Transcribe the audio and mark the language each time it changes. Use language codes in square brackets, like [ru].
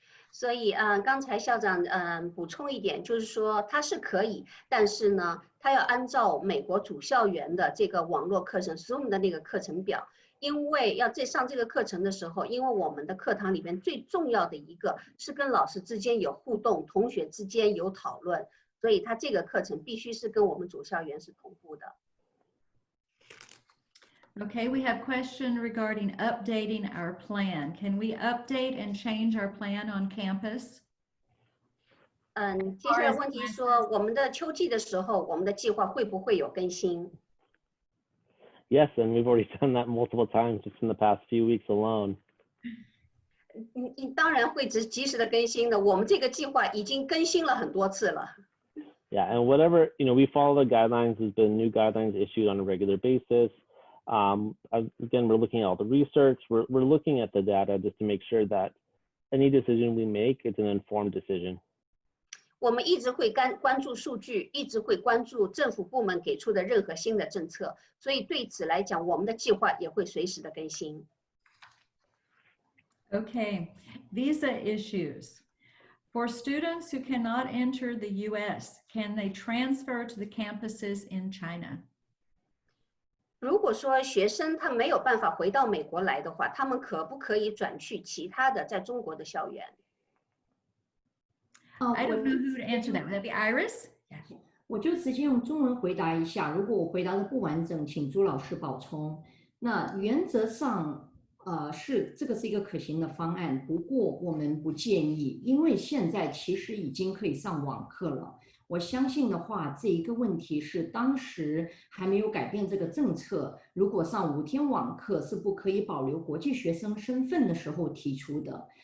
[zh] 所以刚才校长补充一点，就是说他是可以，但是呢，他要按照美国主校园的这个网络课程 Zoom 的那个课程表，因为要在上这个课程的时候，因为我们的课堂里面最重要的一个是跟老师之间有互动，同学之间有讨论，所以他这个课程必须是跟我们主校园是同步的。 [en] Okay, we have question regarding updating our plan. Can we update and change our plan on campus? [zh] 接下来问题说，我们的秋季的时候，我们的计划会不会有更新？ [en] Yes, and we've already done that multiple times just in the past few weeks alone. [zh] 你当然会及时的更新的。我们这个计划已经更新了很多次了。 [en] Yeah, and whatever, we follow the guidelines. There's been new guidelines issued on a regular basis. Again, we're looking at all the research. We're looking at the data just to make sure that any decision we make, it's an informed decision. [zh] 我们一直会关注数据，一直会关注政府部门给出的任何新的政策，所以对此来讲，我们的计划也会随时的更新。 [en] Okay, visa issues. For students who cannot enter the US, can they transfer to the campuses in China? [zh] 如果说学生他没有办法回到美国来的话，他们可不可以转去其他的在中国的校园？ [en] I don't know who to answer that. Would that be Iris? [zh] 我就直接用中文回答一下，如果我回答的不完整，请朱老师补充。那原则上，这个是一个可行的方案，不过我们不建议，因为现在其实已经可以上网课了。我相信的话，这一个问题是当时还没有改变这个政策，如果上5天网课是不可以保留国际学生身份的时候提出的。